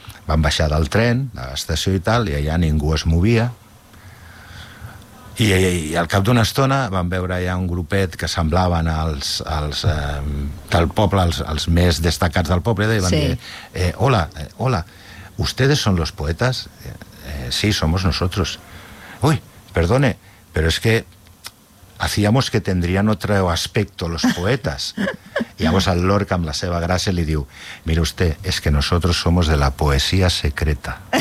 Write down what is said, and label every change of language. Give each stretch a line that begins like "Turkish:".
Catalan: Van baixar del tren, de l'estació i tal, i allà ningú es movia. I al cap d'una estona vam veure ja un grupet que semblaven els del poble, els més destacats del poble, i van dir, hola,
Spanish: ¿ustedes son los poetas? Sí, somos nosotros. Uy, perdone, pero es que hacíamos que tendrían otro aspecto los poetas.
Catalan: I llavors el Lorca, amb la seva gràcia, li diu,
Spanish: mire usted, es que nosotros somos de la poesía secreta.